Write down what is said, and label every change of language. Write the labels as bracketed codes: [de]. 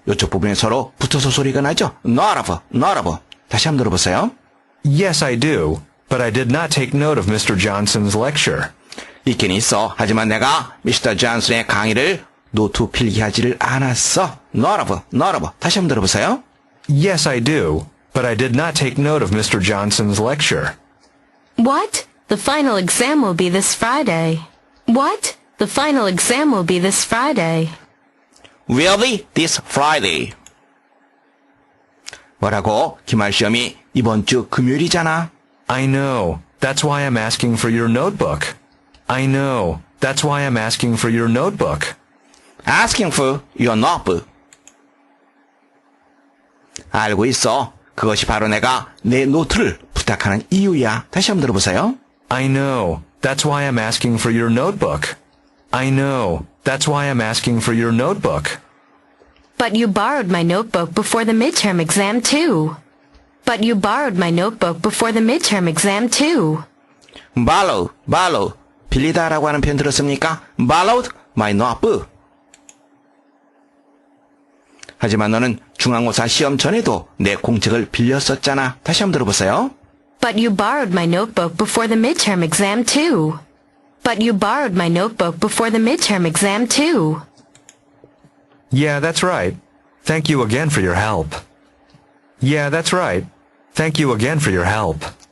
[ko] 이쪽 부분에 서로 붙어서 소리가 나죠? [en] Not of. [ko] 다시 한번 들어보세요. [en] Yes, I do, but I did not take note of Mr. Johnson's lecture. [ko] 있긴 있어. 하지만 내가 미스터 존슨의 강의를 노트 필기하지를 않았어. [en] Not of. [ko] 다시 한번 들어보세요. [en] Yes, I do, but I did not take note of Mr. Johnson's lecture. What? The final exam will be this Friday. What? The final exam will be this Friday. Will be this Friday. [ko] 뭐라고? 기말 시험이 이번 주 금요일이잖아. [en] I know. That's why I'm asking for your notebook. I know. That's why I'm asking for your notebook. Asking for your notebook. [ko] 알고 있어. 그것이 바로 내가 내 노트를 부탁하는 이유야. 다시 한번 들어보세요. [en] I know. That's why I'm asking for your notebook. I know. That's why I'm asking for your notebook. But you borrowed my notebook before the midterm exam, too. But you borrowed my notebook before the midterm exam, too. borrow. [ko] 빌리다라고 하는 표현 들었습니까? [en] borrowed my notebook. [ko] 하지만 너는 중간고사 시험 전에도 내 공책을 빌렸었잖아. 다시 한번 들어보세요. [en] But you borrowed my notebook before the midterm exam, too. But you borrowed my notebook before the midterm exam, too. Yeah, that's right. Thank you again for your help. Yeah, that's right. Thank you again for your help.